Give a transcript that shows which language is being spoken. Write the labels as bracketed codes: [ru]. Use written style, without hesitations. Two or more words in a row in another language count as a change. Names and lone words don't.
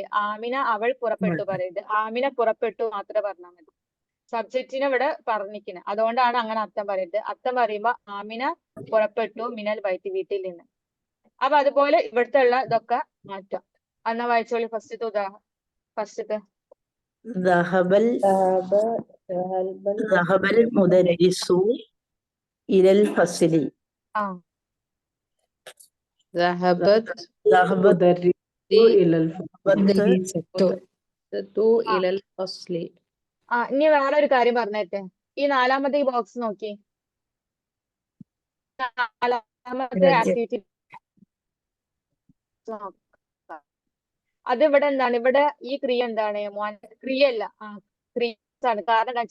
[ml] ആമിന അവൾ പുറപ്പെട്ടു പറയരുത്. ആമിന പുറപ്പെട്ടു മാത്രമേ പറഞ്ഞാൽ മതി. സബ്ജക്റ്റിനെ ഇവിടെ പറഞ്ഞിരിക്കുന്നത്, അതുകൊണ്ടാണ് അങ്ങനെ അർത്ഥം പറയരുത്. അർത്ഥം പറയുമ്പോ ആമിന പുറപ്പെട്ടു [ar] من البيت [ml] വീട്ടിൽ നിന്ന്. അപ്പൊ അതുപോലെ ഇവിടുത്തെ ഉള്ള ഇതൊക്കെ മാറ്റാം. എന്നാ വായിച്ചോളി ഫസ്റ്റത്തെ. [ar] ذهب ذهب المدرس إلى الفصل. ആ ذهبت ذهبت إلى الفصل. إلى الفصل. [ml] ഇനി വേറെ ഒരു കാര്യം പറഞ്ഞേട്ടെ. ഈ നാലാമത്തെ ഈ ബോക്സ് നോക്കി. നാലാമത്തെ ആക്ടിവിറ്റി അത് ഇവിടെ എന്താണ്? ഇവിടെ ഈ ക്രിയ എന്താണ്? ക്രിയല്ല, ക്രിയാണ്. കാരണം എന്താ?